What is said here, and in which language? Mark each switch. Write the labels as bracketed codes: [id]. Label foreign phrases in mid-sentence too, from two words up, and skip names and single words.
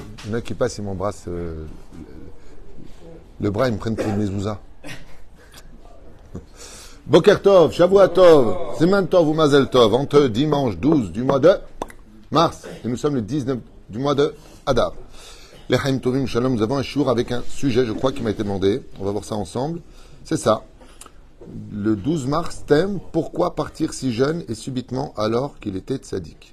[fr] y en a qui passent, ils m'embrassent le bras, ils me prennent pour une mezouza. [he] בוקר טוב, שבוע טוב, זמן טוב ou מזל טוב, [fr] entre dimanche 12 du mois de mars, et nous sommes le 19 du mois de Adar. Les [he] חיים טובים שלום, [fr] nous avons un shiur avec un sujet, je crois, qui m'a été demandé. On va voir ça ensemble. C'est ça. Le 12 mars, thème, pourquoi partir si jeune et subitement alors qu'il était tzaddik.